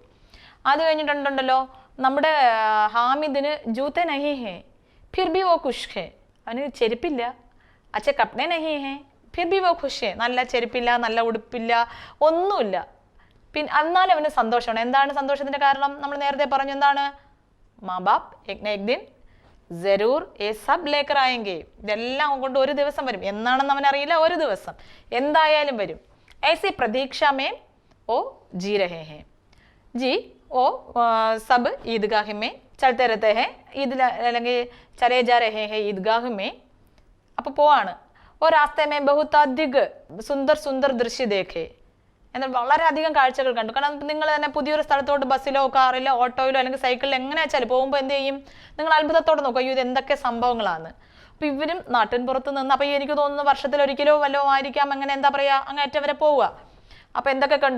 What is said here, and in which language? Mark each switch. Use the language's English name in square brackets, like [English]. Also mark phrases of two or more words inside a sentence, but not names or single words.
[Malayalam] അത് കഴിഞ്ഞിട്ടുണ്ടല്ലോ നമ്മുടെ ഹാമിദിന് [Hindi] जूते नहीं है फिर भी वो खुश है, [Malayalam] അവന് ചെരുപ്പില്ല, [Hindi] अच्छे कपड़े नहीं है फिर भी वो खुश है, [Malayalam] നല്ല ചെരുപ്പില്ല, നല്ല ഉടുപ്പില്ല, ഒന്നുമില്ല, പിന്നെ എന്നാലും അവന് സന്തോഷമാണ്. എന്താണ് സന്തോഷത്തിന്റെ കാരണം? നമ്മൾ നേരത്തെ പറഞ്ഞു, എന്താണ്? [Hindi] मां बाप एक न एक दिन ज़रूर ये सब लेकर आएंगे, [Malayalam] ഇതെല്ലാം കൊണ്ട് ഒരു ദിവസം വരും. എന്നാണെന്ന് അവനറിയില്ല, ഒരു ദിവസം എന്തായാലും വരും. [Hindi] ऐसी प्रतीक्षा में ओ जी रहे हैं जी, ओ सब ईदगाह में चलते रहते हैं, ईद അല്ലെങ്കിൽ चले जा रहे हैं ईदगाह में. [Malayalam] അപ്പോൾ പോവാണ്. [Hindi] और रास्ते में बहुत अधिक सुंदर सुंदर दृश्य देखे, [Malayalam] എന്നാൽ വളരെയധികം കാഴ്ചകൾ കണ്ടു. കാരണം നിങ്ങൾ തന്നെ പുതിയൊരു സ്ഥലത്തോട്ട് ബസ്സിലോ കാറിലോ ഓട്ടോയിലോ അല്ലെങ്കിൽ സൈക്കിളിലോ എങ്ങനെ വെച്ചാലും പോകുമ്പോൾ എന്ത് ചെയ്യും? നിങ്ങൾ അത്ഭുതത്തോടെ നോക്കും, അയ്യോ ഇത് എന്തൊക്കെ സംഭവങ്ങളാണ്. അപ്പൊ ഇവരും നാട്ടിൻ പുറത്ത് നിന്ന്, അപ്പൊ എനിക്ക് തോന്നുന്നു വർഷത്തിലൊരിക്കലോ വല്ലോ ആയിരിക്കാം, അങ്ങനെ എന്താ പറയാ, അങ്ങേറ്റം വരെ പോവുക. അപ്പൊ എന്തൊക്കെ കണ്ടു?